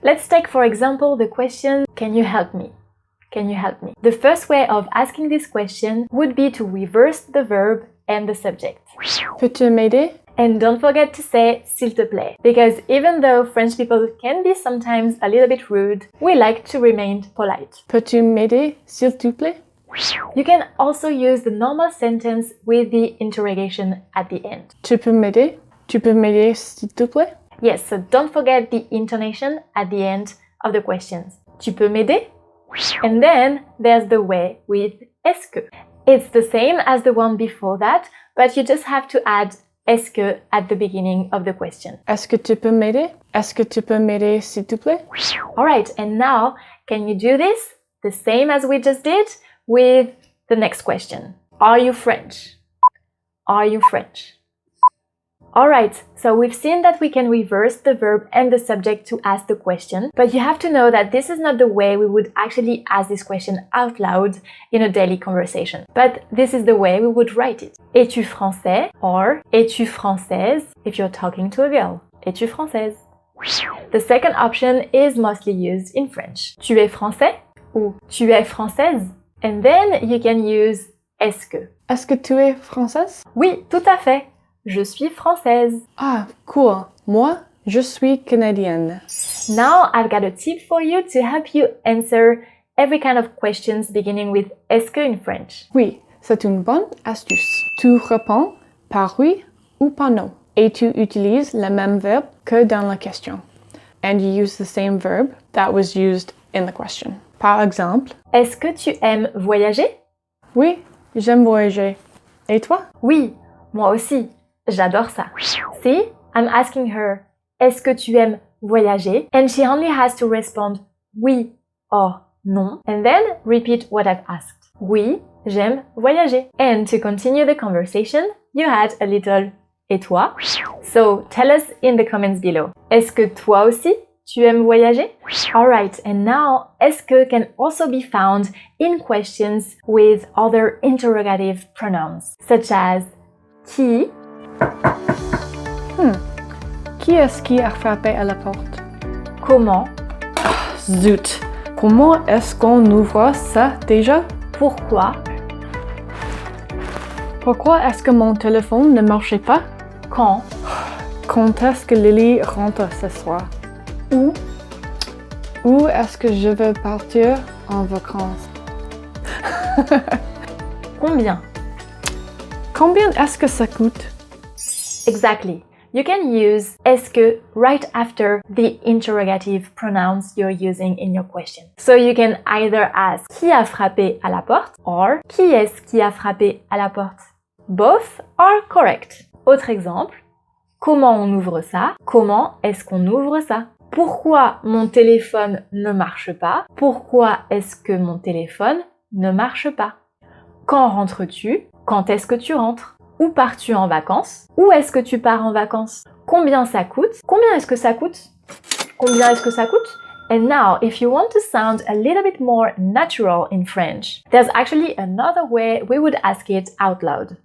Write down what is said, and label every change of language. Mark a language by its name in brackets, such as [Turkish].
[English] Let's take, for example, the question, can you help me? Can you help me? The first way of asking this question would be to reverse the verb and the subject. [French] Peux-tu m'aider? [English] And don't forget to say [French] s'il te plaît, [English] because even though French people can be sometimes a little bit rude, we like to remain polite. [French] Peux-tu m'aider, s'il te plaît? [English] You can also use the normal sentence with the interrogation at the end. [French] Tu peux m'aider? Tu peux m'aider, s'il te plaît? [English] Yes, so don't forget the intonation at the end of the questions. [French] Tu peux m'aider? [English] And then there's the way with est-ce que. It's the same as the one before that, but you just have to add est-ce que at the beginning of the question. [French] Est-ce que tu peux m'aider? Est-ce que tu peux m'aider, s'il te plaît? [English] Alright, and now can you do this the same as we just did with the next question? Are you French? Are you French? Alright, so we've seen that we can reverse the verb and the subject to ask the question, but you have to know that this is not the way we would actually ask this question out loud in a daily conversation. But this is the way we would write it. [French] Es-tu français? [English] Or [French] es-tu française [English] if you're talking to a girl. [French] Es-tu française? [English] The second option is mostly used in French. [French] Tu es français? Ou tu es française? [English] And then you can use [French] est-ce que. Est-ce que tu es française? Oui, tout à fait. Je suis française. Ah, cool. Moi, je suis canadienne. [English] Now I've got a tip for you to help you answer every kind of questions beginning with est-ce que in French. [French] Oui, c'est une bonne astuce. Tu réponds par oui ou par non. Et tu utilises le même verbe que dans la question. [English] And you use the same verb that was used in the question. [French] Par exemple, est-ce que tu aimes voyager? Oui, j'aime voyager. Et toi? Oui, moi aussi. J'adore ça. [English] See, I'm asking her, [French] est-ce que tu aimes voyager? [English] And she only has to respond oui or non, and then repeat what I've asked. [French] Oui, j'aime voyager. [English] And to continue the conversation, you add a little [French] et toi? [English] So tell us in the comments below. [French] Est-ce que toi aussi, tu aimes voyager? [English] Alright, and now est-ce que can also be found in questions with other interrogative pronouns, such as qui? [French] Qui est-ce qui a frappé à la porte? Comment? Zut! Comment est-ce qu'on ouvre ça déjà? Pourquoi? Pourquoi est-ce que mon téléphone ne marchait pas? Quand? Quand est-ce que Lily rentre ce soir? Où? Où est-ce que je veux partir en vacances? Combien? Combien est-ce que ça coûte? [English] Exactly. You can use est-ce que right after the interrogative pronouns you're using in your question. So you can either ask [French] qui a frappé à la porte [English] or [French] qui est-ce qui a frappé à la porte. [English] Both are correct. [French] Autre exemple, comment on ouvre ça? Comment est-ce qu'on ouvre ça? Pourquoi mon téléphone ne marche pas? Pourquoi est-ce que mon téléphone ne marche pas? Quand rentres-tu? Quand est-ce que tu rentres? Où pars-tu en vacances? Où est-ce que tu pars en vacances? Combien ça coûte? Combien est-ce que ça coûte? Combien est-ce que ça coûte? [English] And now, if you want to sound a little bit more natural in French, there's actually another way we would ask it out loud.